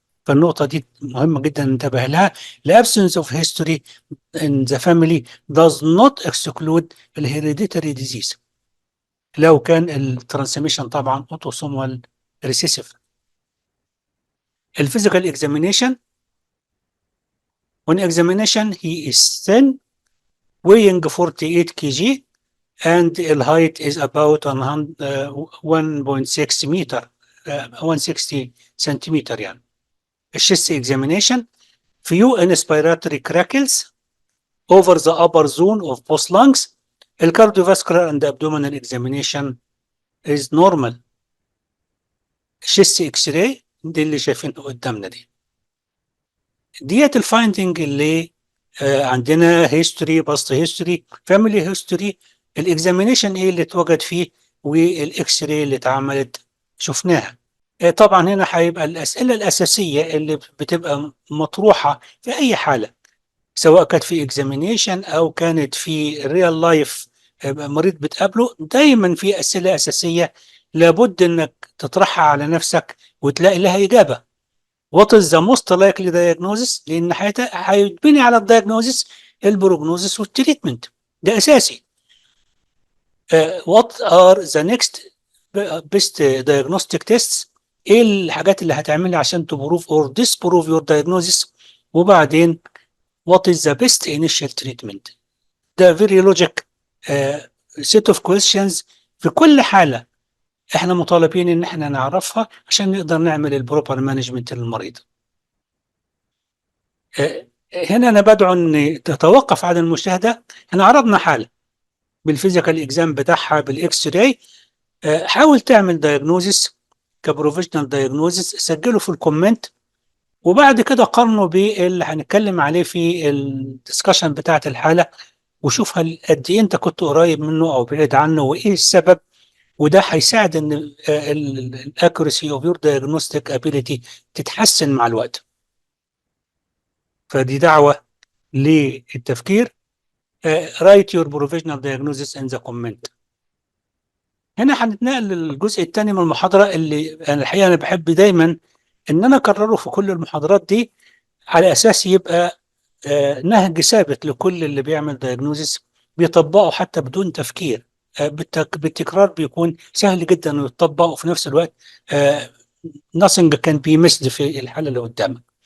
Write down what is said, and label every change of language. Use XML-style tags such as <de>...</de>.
<ar>فالنقطة دي مهمة جدا ننتبه لها.</ar> <en>The absence of history in the family does not exclude the hereditary disease</en> <ar>لو كان الترانسميشن طبعا</ar> <en>autosomal recessive. الفيزيكال examination, on examination he is thin, weighing 48 kg, and the height is about 1.6 meter, 160 centimeter</en> <ar>يعني.</ar> <en>الشيست examination, few inspiratory crackles over the upper zone of both lungs. الكارديوفاسكولار and abdominal examination is normal.</en> <ar>الشيست اكس راي دي اللي شايفينه قدامنا ديت الفايندنج اللي عندنا هيستوري، باست هيستوري، فاميلي هيستوري، الاكزامينيشن ايه اللي اتوجد فيه، والاكس راي اللي اتعملت شفناها. طبعا هنا هيبقى الأسئلة الأساسية اللي بتبقى مطروحة في أي حالة، سواء كانت في examination أو كانت في</ar> <en>real life</en> <ar>مريض بتقابله، دايما في أسئلة أساسية لابد إنك تطرحها على نفسك وتلاقي لها إجابة.</ar> <en>What is the most likely diagnosis؟</en> <ar>لأن هيتبني على الدياجنوزيس البروجنوزيس والتريتمنت، ده أساسي.</ar> <en>What are the next best diagnostic tests؟</en> <ar>ايه الحاجات اللي هتعملها عشان تبروف</ar> <en>or disprove your diagnosis؟</en> <ar>وبعدين</ar> <en>what is the best initial treatment؟ ده very logic set of questions.</en> <ar>في كل حالة احنا مطالبين ان احنا نعرفها عشان نقدر نعمل البروبر مانجمنت للمريض. هنا انا بدعو ان تتوقف عن المشاهدة. احنا عرضنا حالة بالفيزيكال اكزام بتاعها بالاكس راي، حاول تعمل دايجنوزيس كبروفيشنال دايجنوزيس، سجله في الكومنت، وبعد كده قارنه باللي هنتكلم عليه في الدسكشن بتاعت الحالة، وشوف هل قد ايه انت كنت قريب منه او بعيد عنه وايه السبب. وده هيساعد ان الاكوريسي اوف يور دايجنوستيك ابيليتي تتحسن مع الوقت. فدي دعوة للتفكير.</ar> <en>write your provisional diagnosis in the comment.</en> <ar>هنا هنتنقل للجزء الثاني من المحاضرة، اللي أنا الحقيقة أنا بحب دايما إن أنا أكرره في كل المحاضرات دي، على أساس يبقى نهج ثابت لكل اللي بيعمل دايجنوزيس بيطبقه حتى بدون تفكير. بالتكرار بيكون سهل جدا إنه يتطبق، وفي نفس الوقت</ar> <en>nothing can be missed</en> <ar>في الحالة اللي قدامك.</ar>